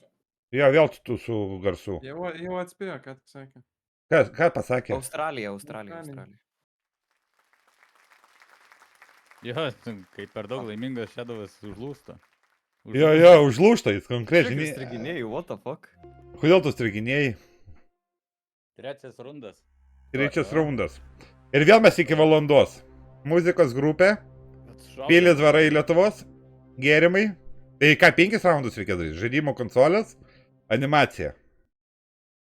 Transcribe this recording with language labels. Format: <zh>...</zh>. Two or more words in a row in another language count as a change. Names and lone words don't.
<lt>jo, vėl tu su garsu. Jau atspėjo, ką tu sakė. Ką pasakė? Australija. Australija. Jo, kai per daug laimingas šedavas užlūsta. Jo, užlūšta jis konkrečiai. Striginėjai,</lt> <en>what the fuck?</en> <lt>Kodėl tu striginėjai? Trečias rundas. Trečias raundas. Ir vėl mes iki valandos. Muzikos grupė, Pilės dvarai Lietuvos, gėrimai. Tai ką, 5 raundus reikia daryti? Žaidimo konsolės, animacija.</lt>